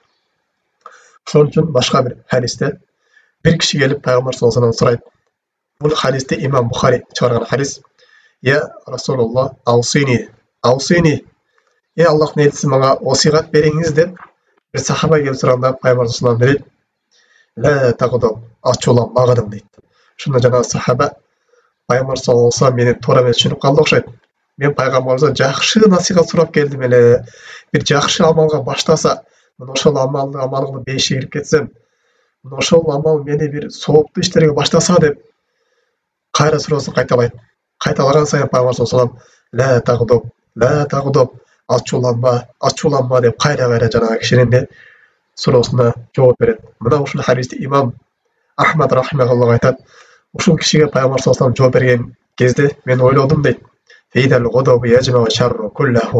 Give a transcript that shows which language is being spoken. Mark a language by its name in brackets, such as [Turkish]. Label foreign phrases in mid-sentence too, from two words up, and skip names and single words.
[Kyrgyz] Ошон үчүн башка бир хадисте бир киши келип пайгамбар [Arabic] صلى الله عليه [Kyrgyz] вассаламдан сурайт. Бул хадисте Имам Бухари чыгарган хадис. [Arabic] يا رسول الله أوصني. [Kyrgyz] Эй Аллахтын элчиси, мага осыйгат бериңиз деп бир сахаба келип сураганда пайгамбар [Arabic] صلى الله عليه وسلم لا تغضب, [Kyrgyz] ачууланбагың дейт. Шунда жана сахаба пайгамбар [Arabic] صلى الله عليه وسلم [Kyrgyz] мени туура эмес түшүнүп калды окшойт. Мен пайгамбарыбыздан жакшы насыйхат сурап келдим эле. Бир жакшы амалга баштаса, мына ошол амал кылып бейишке кирип кетсем, мына ошол амал мени бир сооптуу иштерге баштаса деп кайра суроосун кайталайт. Кайталаган сайын пайгамбар [Arabic] صلى الله عليه وسلم لا تغضب, [Kyrgyz] ачууланба деп кайра жанагы кишинин суроосуна жооп берет. Мына ушул хадисти Имам Ахмад рахимахуллах айтат. Ушул кишиге пайгамбар [Arabic] صلى الله عليه وسلم [Kyrgyz] жооп берген кезде мен ойлодум дейт.